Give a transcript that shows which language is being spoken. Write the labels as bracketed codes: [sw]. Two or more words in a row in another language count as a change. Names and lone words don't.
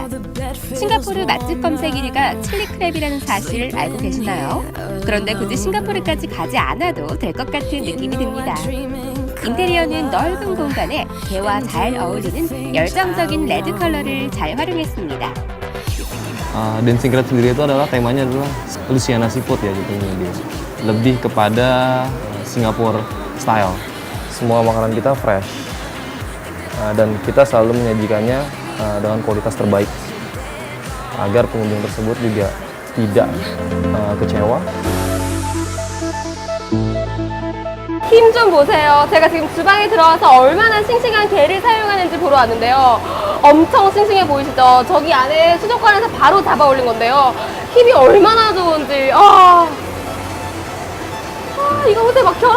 [ko] 싱가포르 맛집 검색 1위가 칠리크랩이라는 사실 알고 계시나요? 그런데 굳이 싱가포르까지 가지 않아도 될 것 같은 느낌이 듭니다. 인테리어는 넓은 공간에 게와 잘 어울리는 열정적인 레드 컬러를 잘 활용했습니다. [id] Dancing Crab sendiri itu adalah temanya adalah Louisiana Seafood ya jadinya dia. Lebih kepada Singapore style. Semua makanan kita fresh. Dan kita selalu menyajikannya dengan kualitas terbaik agar pengunjung tersebut juga tidak kecewa. [ko] 힘 좀 보세요. 제가 지금 주방에 들어와서 얼마나 싱싱한 게를 사용하는지 보러 왔는데요. 엄청 싱싱해 보이시죠? 저기 안에 수족관에서 바로 잡아 올린 건데요. 힘이 얼마나 좋은지. 이거 보세요. 막 결혼.